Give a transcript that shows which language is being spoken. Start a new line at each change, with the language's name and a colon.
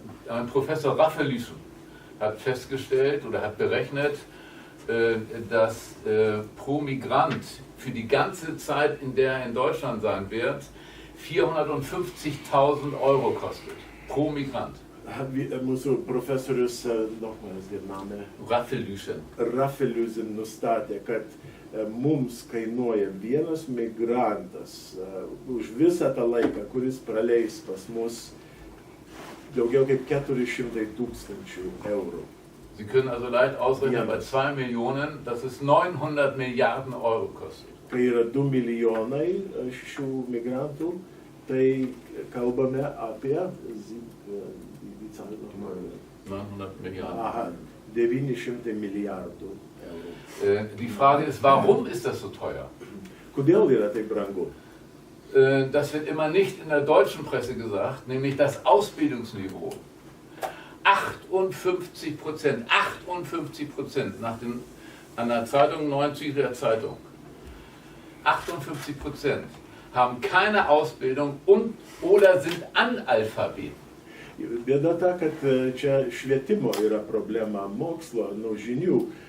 German: Ein Professor Raffelüsen hat festgestellt oder hat berechnet, dass pro Migrant für die ganze Zeit, in der er in Deutschland sein wird, 450.000 Euro kostet. Pro Migrant.
Lithuanian: Mūsų profesorius,
German: nochmals der Name,
Lithuanian: Raffelüsen nustatė, kad mums kainuoja vienas migrantas už visą tą laiką, kuris praleis pas mus, daugiau kaip 400.000 eurų.
German: Sie können also leicht ausrechnen, bei 2 Millionen, dass es 900 Milliarden Euro kostet.
Lithuanian: Kai yra 2 milijonai šių migrantų, tai kalbame apie
German: 900 Milliarden.
Lithuanian: 900 milijardų eurų.
German: Die Frage ist, warum ist das so teuer?
Lithuanian: Kodėl yra taip brangu?
German: Das wird immer nicht in der deutschen Presse gesagt, nämlich das Ausbildungsniveau. 58% an der Zeitung, Neuen Zürcher Zeitung. 58% haben keine Ausbildung und oder sind Analphabeten.
Lithuanian: Bėda ta, kad čia švietimo yra problema, mokslo, žinių.